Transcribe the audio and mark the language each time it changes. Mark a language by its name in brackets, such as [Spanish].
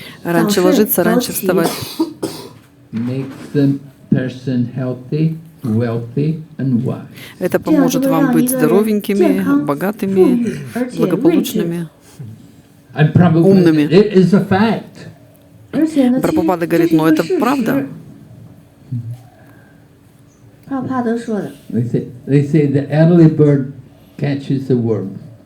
[Russian] Раньше ложиться, раньше вставать. [English] Makes the person healthy, wealthy and wise. [Russian] Это поможет вам быть здоровенькими, богатыми, благополучными. [English] And probably [Russian] Умными. [English] it is a fact. [Russian] Прабхупада говорит: «Но это правда». [English] They say the early bird catches the worm.